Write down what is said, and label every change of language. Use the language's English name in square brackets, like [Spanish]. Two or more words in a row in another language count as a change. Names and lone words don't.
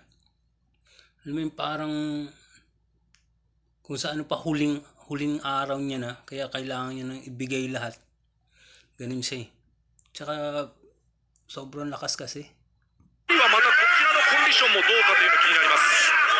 [Filipino] Alam mo yung parang kung sa ano pa huling araw niya na kaya kailangan niya nang ibigay lahat. Ganun siya eh. Tsaka sobrang lakas kasi. [Japanese] 今またこちらのコンディションもどうかというのが気になります。